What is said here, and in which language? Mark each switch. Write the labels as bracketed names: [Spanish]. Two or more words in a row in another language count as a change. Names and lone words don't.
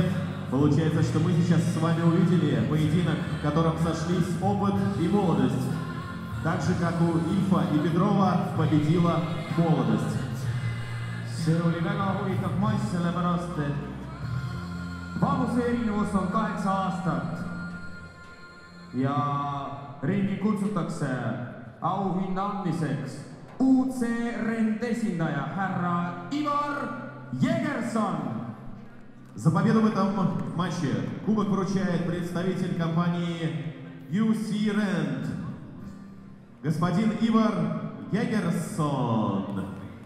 [Russian] Получается, что мы сейчас с вами увидели поединок, в котором сошлись опыт и молодость. Так же, как у Ильфа и Петрова победила молодость. [Estonian] See oli väga huvitav matš, sellepärast et vanuse erinevus on 8 aastat. Ja ringi kutsutakse auhinna andmiseks UC Rent esindaja härra Ivar Jägerson. [Russian] За победу в этом матче кубок вручает представитель компании UC Rent, господин Ивар Jägerson.